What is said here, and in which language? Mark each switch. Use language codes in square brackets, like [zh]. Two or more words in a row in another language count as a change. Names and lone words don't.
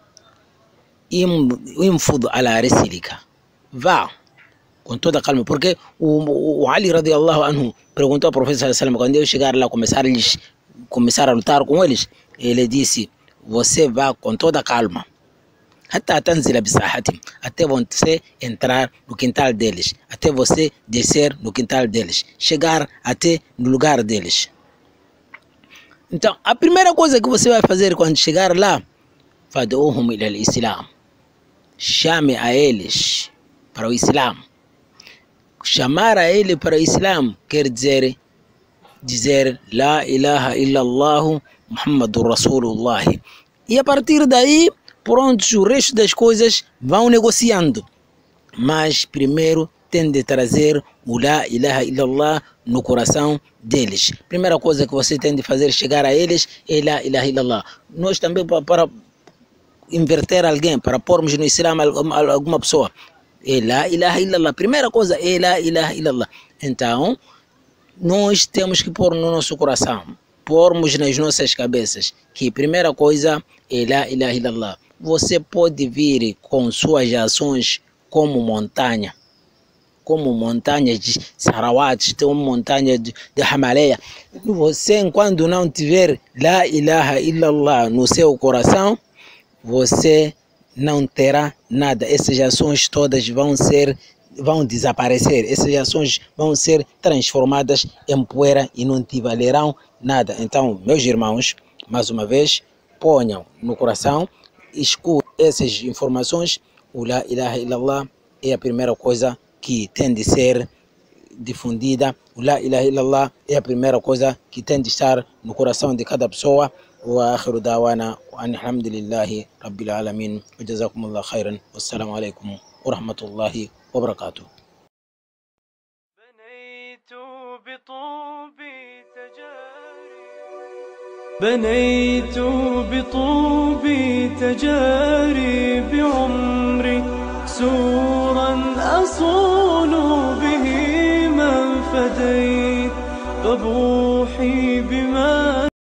[ar] انفذ على رسلك, [pt] vá com toda calma, porque o Ali [ar] رضي الله عنه [pt] perguntou ao profeta [ar] صلى الله عليه وسلم, [pt] quando eu chegar lá começar a lutar com eles, ele disse: você vá com toda calma, até você entrar no quintal deles, até você descer no quintal deles, chegar até no lugar deles. Então, a primeira coisa que você vai fazer quando chegar lá, [ar] فادعهم إلى الإسلام, [pt] chame a eles para o Islã. Chamar a ele para o Islã quer dizer [ar] لا إله إلا الله محمد رسول الله. [pt] E a partir daí, pronto, o resto das coisas vão negociando. Mas primeiro tem de trazer o [ar] لا إله إلا الله [pt] no coração deles. Primeira coisa que você tem de fazer chegar a eles é [ar] لا إله إلا الله. [pt] Nós também, para inverter alguém, para pormos no Islam alguma pessoa, é [ar] لا إله إلا الله. [pt] Primeira coisa é [ar] لا إله إلا الله. [pt] Então, nós temos que pôr no nosso coração, pormos nas nossas cabeças, que primeira coisa é [ar] لا إله إلا الله. [pt] Você pode vir com suas ações como montanha de Sarawat, como montanha de Himalaya. Você, enquanto não tiver [ar] لا إله إلا الله [pt] no seu coração, você não terá nada. Essas ações todas vão desaparecer. Essas ações vão ser transformadas em poeira e não te valerão nada. Então, meus irmãos, mais uma vez, ponham no coração, escutem essas informações. O [ar] لا إله إلا الله [pt] é a primeira coisa que tem de ser difundida. O [ar] لا إله إلا الله [pt] é a primeira coisa que tem de estar no coração de cada pessoa. [ar] وآخر دعوانا وأن الحمد لله رب العالمين وجزاكم الله خيرا والسلام عليكم ورحمة الله وبركاته. بنيت بطوبي تجاري بعمري سورا أصون به من فديت فبوحي بما